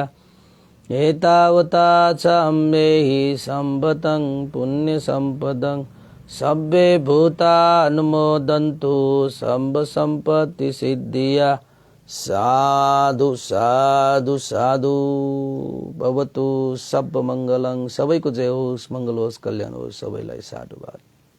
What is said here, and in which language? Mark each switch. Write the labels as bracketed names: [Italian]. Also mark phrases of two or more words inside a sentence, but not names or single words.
[Pali] एतावता च अम्मेहि सम्पतं पुण्यसम्पदं सब्बे भूतानुमोदन्तु सर्वसम्पत्तिसिद्धिया। साधु साधु साधु। भवतु सब मङ्गलं। [Nepali] सबैको जय होस्, मङ्गल होस्, कल्याण होस्। सबैलाई साधुवाद।